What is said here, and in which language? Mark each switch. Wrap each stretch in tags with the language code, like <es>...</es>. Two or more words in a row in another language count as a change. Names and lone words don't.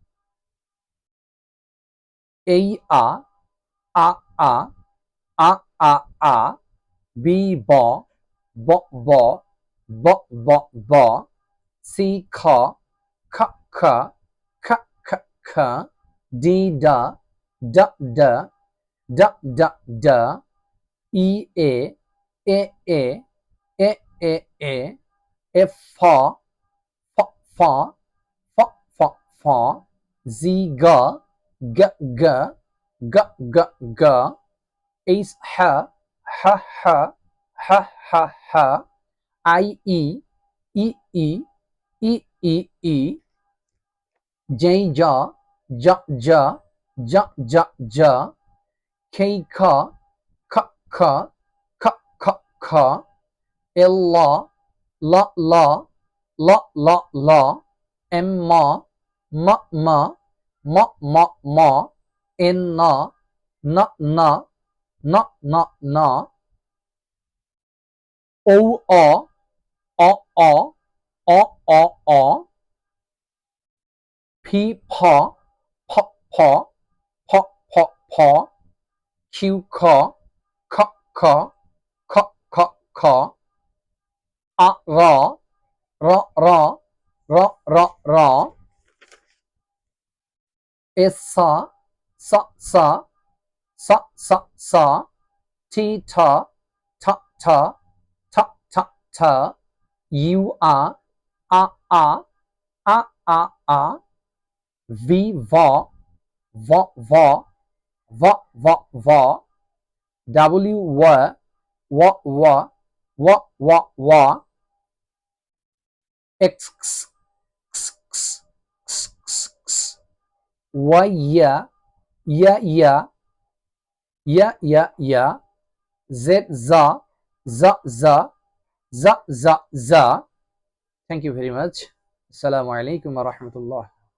<en>A a a a a a a B bo bo bo bo bo bo C ca ca ca ca ca ca D da da da da da da E a a a a a a F for fa fa fa fa Z ga ga ga ga ga ga H ha ha ha ha ha ha I e e e e e e J ja ja ja ja ja ja K ka ka ka ka ka ka L la la la la la la M ma ma ma ma ma ma N na na na na na na O a a a a a a P pa pa pa pa pa pa Q ka ka ka ka ka ka A ra ra ra ra ra ra S sa sa sa sa sa sa T ta ta ta ta ta ta U a a a a a a V va va va va va va W wa wa wa wa wa wa X x x x x x x Y ya ya ya ya ya ya Z za za za za za za. Thank you very much.</en> <ar>السلام عليكم ورحمة الله.</ar>